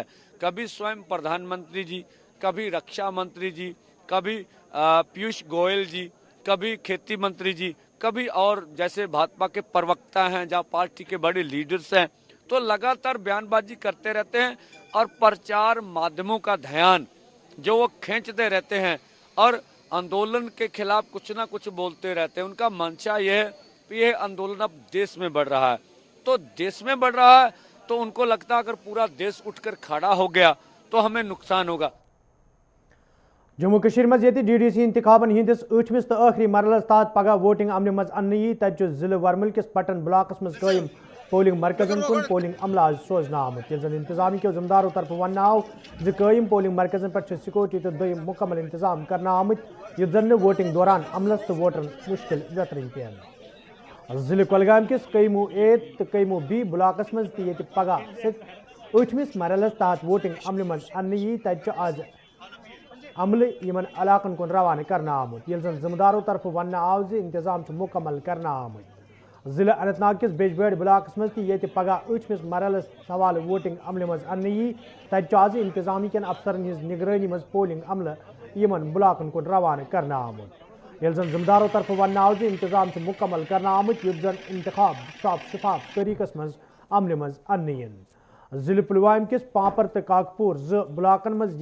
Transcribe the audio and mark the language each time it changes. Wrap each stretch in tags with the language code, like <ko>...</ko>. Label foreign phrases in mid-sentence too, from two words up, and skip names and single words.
<hi>कभी स्वयं प्रधानमंत्री जी, कभी रक्षा मंत्री जी, कभी पीयूष गोयल जी, कभी खेती मंत्री जी, कभी और जैसे भाजपा के प्रवक्ता हैं, जहाँ पार्टी के बड़े लीडर्स हैं, तो लगातार बयानबाजी करते रहते हैं और प्रचार माध्यमों का ध्यान जो वो खींचते रहते हैं और आंदोलन के खिलाफ कुछ ना कुछ बोलते रहते हैं। उनका मंशा यह है कि यह आंदोलन अब देश में बढ़ रहा है। तो देश में बढ़ रहा है तो उनको लगता है अगर पूरा देश उठकर खड़ा हो गया तो हमें नुकसान होगा।</hi> <ks>जम्मू कश्मीर मज ये DDC इंतखाबन हंदिस 8वें तो आखिरी मरहलस तहत पगह वोटिंग अमल मज अन्न यी तत जिले वरमल किस पटन ब्लॉकस मज कायम पोलिंग मरकजन कुन पोलिंग अमला सोजना आमुत। ये इंतजामी के जिम्मेदारों तरफ वन आव कायम पोलिंग मरकजन पर सिक्योरिटी तो दोम मुकम्मल इंतजाम करना आमुत, युथ जन वोटिंग दौरान अमलस तो वोटरन मुश्किल व्यतरन पेन। जिले कुलगाम किस कईमो A तो कईमो B ब्लॉकस मज ये पगह 8वें मरहलस तहत वोटिंग अमल मज अन्न यी तत आज अमल यमन इलाकन कुन रवाना करना आमुत। ये जिम्मेदारों तरफ वन आव इंतजाम मुकम्मल करना आमुत। ضلع اننت ناگ کس بیجبیڑ بلاکس مز تہ پگہ 8مس مرحلس سوال ووٹنگ عملہ مز ان تتہ آز انتظامی کن افسرن ہز نگرانی مز پولنگ عملہ یمن بلاکن کن روانہ کرنا آمت یل زن ذمہ دارو طرف ون آو انتظام مکمل کرنا آمت یت زن انتخاب صاف شفاف طریقس مز عملہ مز ان ضلع پلوام کس پانپر تو کاکپور بلاکن مز</ks>